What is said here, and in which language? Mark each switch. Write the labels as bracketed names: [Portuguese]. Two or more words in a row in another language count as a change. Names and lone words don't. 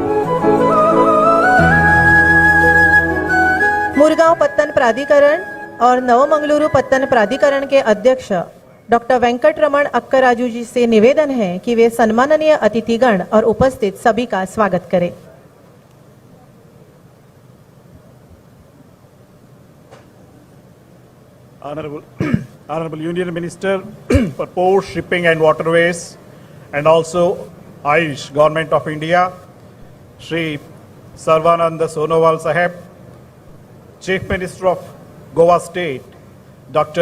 [Hindi] मुरगांव पत्तन प्राधिकरण और नवमंगलुरु पत्तन प्राधिकरण के अध्यक्ष डॉक्टर वेंकटरमण अक्कराजू जी से निवेदन है कि वे सम्माननीय अतिथिगण और उपस्थित सभी का स्वागत करें. [English] Honorable Union Minister for Ports, Shipping and Waterways and also Ayush, Government of India, Shri Sarvananda Sonowal Saheb, Chief Minister of Goa State, Dr.